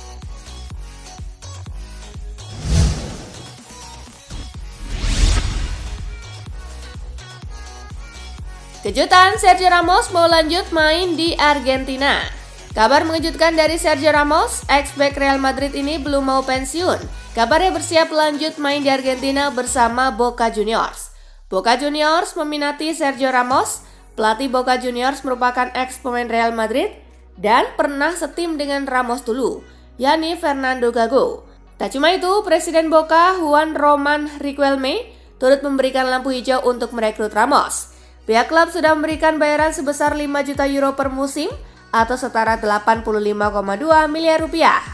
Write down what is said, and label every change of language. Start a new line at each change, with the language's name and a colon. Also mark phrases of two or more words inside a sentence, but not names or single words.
Indonesian: Kejutan, Sergio Ramos mau lanjut main di Argentina. Kabar mengejutkan dari Sergio Ramos, ex-bek Real Madrid ini belum mau pensiun. Kabarnya bersiap lanjut main di Argentina bersama Boca Juniors. Boca Juniors meminati Sergio Ramos. Pelatih Boca Juniors merupakan ex-pemain Real Madrid dan pernah setim dengan Ramos dulu, yakni Fernando Gago. Tak cuma itu, Presiden Boca Juan Román Riquelme turut memberikan lampu hijau untuk merekrut Ramos. Pihak klub sudah memberikan bayaran sebesar 5 juta euro per musim atau setara 85,2 miliar rupiah.